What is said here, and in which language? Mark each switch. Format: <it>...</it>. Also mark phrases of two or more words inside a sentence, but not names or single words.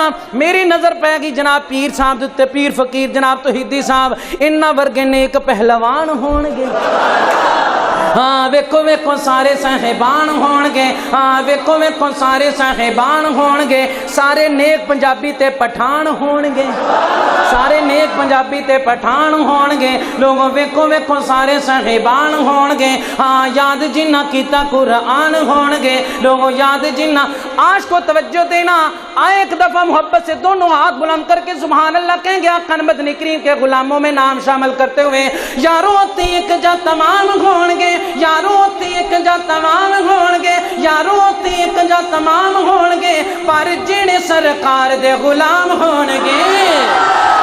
<pa>میری نظر پے گئی جناب پیر صاحب دے اُتے، پیر فقیر جناب توحیدی صاحب، اِنّاں ورگے نیک پہلوان ہون گے. ہاں، ویکھو ویکھو سارے صاحبان ہون گے. ہاں، ویکھو ویکھو سارے صاحبان ہون گے. سارے نیک پنجابی تے پٹھان ہون گے. سارے نیک پنجابی تے پٹھان ہون گے لوگوں ویکھو ویکھو سارے صاحبان ہون گے ہاں یاد جنہ کیتا قرآن ہون گے لوگوں یاد جنہ</pa> <ur>عاشق کو توجہ دینا آئے ایک دفعہ محبت سے دونوں ہاتھ بلند کر کے سبحان اللہ کہیں گے آقا مدنی کریم کے غلاموں میں نام شامل کرتے ہوئے</ur> <pa>یارو ہوتی ایک جا تمام ہون گے یارو ہوتی ایک جا تمام ہون گے یارو ہوتی ایک جا تمام ہون گے پر جن سرکار دے غلام ہون گے</pa>